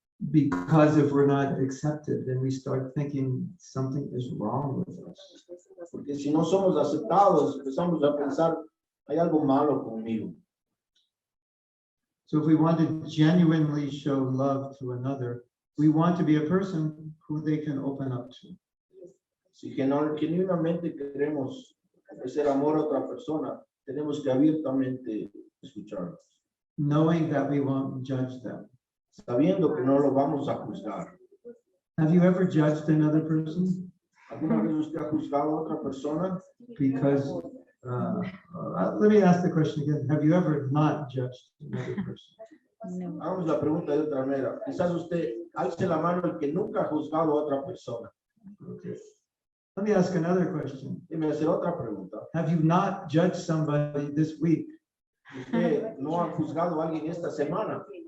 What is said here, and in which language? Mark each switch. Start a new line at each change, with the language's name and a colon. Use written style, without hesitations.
English: Because if we're not accepted, then we start thinking something is wrong with us.
Spanish: Porque si no somos aceptados, empezamos a pensar, hay algo malo conmigo.
English: So if we want to genuinely show love to another, we want to be a person who they can open up to.
Spanish: Si genuinamente queremos ofrecer amor a otra persona, tenemos que abiertamente escucharlos,
English: Knowing that we won't judge them.
Spanish: sabiendo que no lo vamos a juzgar.
English: Have you ever judged another person?
Spanish: ¿Alguna vez usted ha juzgado a otra persona?
English: Because, let me ask the question again. Have you ever not judged another person? No.
Spanish: Hagamos la pregunta de otra manera. Quizás usted alce la mano el que nunca ha juzgado a otra persona.
English: Okay. Let me ask another question.
Spanish: Déjeme hacer otra pregunta.
English: Have you not judged somebody this week?
Spanish: ¿Usted no ha juzgado a alguien esta semana?